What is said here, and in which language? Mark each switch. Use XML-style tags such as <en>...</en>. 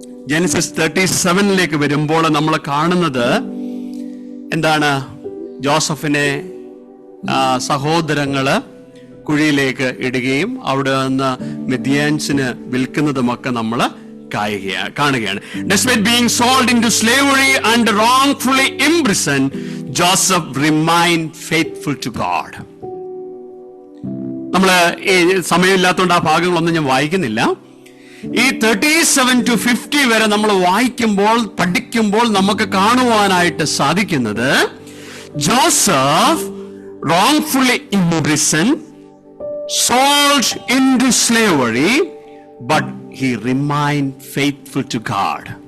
<ml>Genesis 37 വരുമ്പോൾ നമ്മൾ കാണുന്നത് എന്താണ്? ജോസഫിനെ സഹോദരങ്ങള് കുഴിയിലേക്ക് ഇടുകയും അവിടെ നിന്ന് മിദ്യാൻസിന് വിൽക്കുന്നതുമൊക്കെ നമ്മൾ കാണുകയാണ്.</ml> <en>Despite being sold into slavery and wrongfully imprisoned, Joseph remained faithful to God.</en> <ml>നമ്മള് ഈ സമയമില്ലാത്തതുകൊണ്ട് ആ ഭാഗങ്ങളൊന്നും ഞാൻ വായിക്കുന്നില്ല. ഈ 37 to 50 വരെ നമ്മൾ പഠിക്കുമ്പോൾ നമുക്ക് കാണുവാനായിട്ട് സാധിക്കുന്നത്, Joseph</ml> <en>wrongfully imprisoned, sold into slavery, but he remained faithful to God.</en>